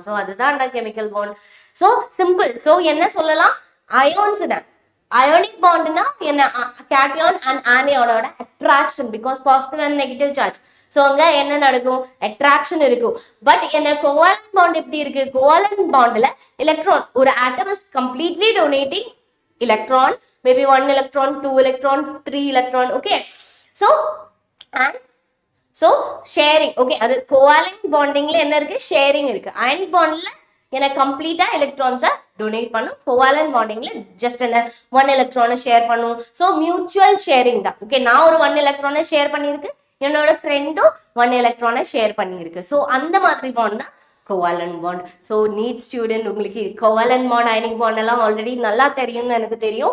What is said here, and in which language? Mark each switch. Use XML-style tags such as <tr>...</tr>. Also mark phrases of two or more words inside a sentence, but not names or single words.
<ta>ஸோ அதுதான்</ta> <en>chemical bond. so simple.</en> <ta>ஸோ என்ன சொல்லலாம், அயோன்ஸ் தான்.</ta> <en>ionic bond</en> <ta>என்ன,</ta> <en>cation and anion attraction, because positive and negative charge.</en> <ta>ஸோ அங்க என்ன நடக்கும், அட்ராக்ஷன் இருக்கும்.</ta> <en>பட் என்ன கோவாலன்ட் பாண்ட்</en> <ta>எப்படி இருக்கு,</ta> <en>கோவாலன்ட் பாண்ட்ல எலக்ட்ரான் ஒரு ஆட்டம் இஸ் கம்ப்ளீட்லி டொனேட்டிங் electron, maybe 1 electron, 2 electron, 3 electron. Okay, so and so sharing.</en> <ta>Okay, அது</ta> <en>covalent bondingல</en> <ta>என்ன இருக்கு, sharing இருக்கு.</ta> <en>ionic bondல</en> <ta>என்ன கம்ப்ளீட்டா எலக்ட்ரான்ஸை டொனேட் பண்ணும்.</ta> <en>covalent bonding</en> <ta>ஜஸ்ட் என்ன 1 எலக்ட்ரானை ஷேர் பண்ணும். ஸோ</ta> <en>mutual sharing</en> <ta>தான். ஓகே, நான் ஒரு 1 எலக்ட்ரானை ஷேர் பண்ணியிருக்கு, என்னோட ஃப்ரெண்டும் 1 எலக்ட்ரானை ஷேர் பண்ணியிருக்கு. ஸோ அந்த மாதிரி பாண்ட் தான்</ta> <en>covalent bond.</en> <ta>ஸோ</ta> <en>NEET student</en> <ta>உங்களுக்கு</ta> <en>covalent bond ionic bond</en> <ta>எல்லாம் ஆல்ரெடி நல்லா தெரியும்னு எனக்கு தெரியும்.</ta>